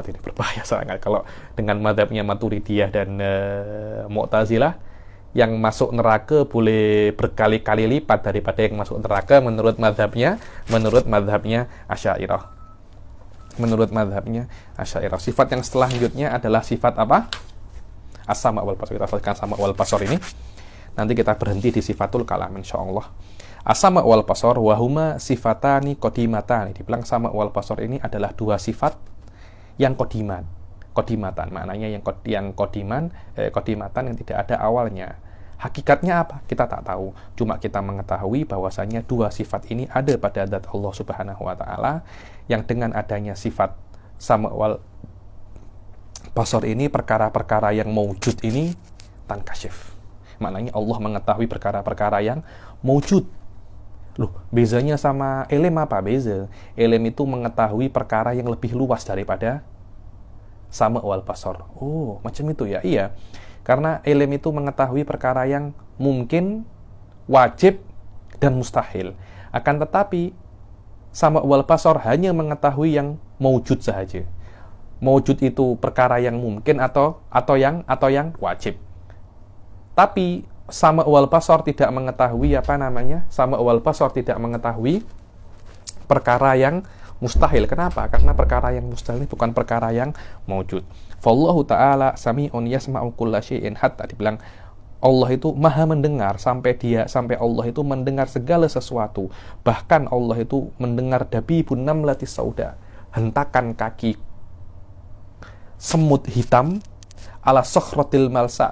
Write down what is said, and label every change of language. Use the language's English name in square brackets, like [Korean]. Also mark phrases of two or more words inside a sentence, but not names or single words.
[Indonesian] Kalau dengan madhabnya Maturidiyah dan Mu'tazilah, yang masuk neraka boleh berkali-kali lipat daripada yang masuk neraka menurut madhabnya Asy'ariyah. Sifat yang selanjutnya adalah sifat apa? [Arabic] السمع والبصر. [Indonesian] Kita selesaikan [Arabic] سمع والبصر [Indonesian] ini. Nanti kita berhenti di [Arabic] صفة الكلام [Indonesian] insyaallah. [Arabic] السمع والبصر وهما صفتان قديمتان. [Indonesian] Dibilang [Arabic] سمع والبصر [Indonesian] ini adalah 2 sifat yang qadimatan. Maknanya yang qadimatan yang tidak ada awalnya. Hakikatnya apa? Kita tak tahu. Cuma kita mengetahui bahwasanya 2 sifat ini ada pada zat Allah [Arabic] سبحانه وتعالى, [Indonesian] yang dengan adanya sifat [Arabic] سمع والبصر [Indonesian] ini, perkara-perkara yang maujud ini tankashif. Maknanya Allah mengetahui perkara-perkara yang maujud. [Malay] Loh, bezanya sama ilm apa? Beza. Ilm itu mengetahui perkara yang lebih luas daripada [Arabic] سمع والبصر. [Malay] Oh, macam itu ya? Iya. [Indonesian] Karena ilm itu mengetahui perkara yang mungkin, wajib, dan mustahil. Akan tetapi [Arabic] سمع والبصر [Indonesian] hanya mengetahui yang maujud saja. Maujud itu perkara yang mungkin atau yang wajib. Tapi [Arabic] سمع والبصر [Indonesian] tidak mengetahui [Arabic] سمع والبصر [Indonesian] tidak mengetahui perkara yang mustahil. Kenapa? Karena perkara yang mustahil ini bukan perkara yang maujud. [Arabic] فالله تعالى سميع يسمع كل شيء, [Indonesian] hatta dibilang Allah itu maha mendengar sampai Allah itu mendengar segala sesuatu. Bahkan Allah itu mendengar [Arabic] دبيب النملة السوداء, [Indonesian] hentakan kaki semut hitam [Arabic] على الصخرة الملساء.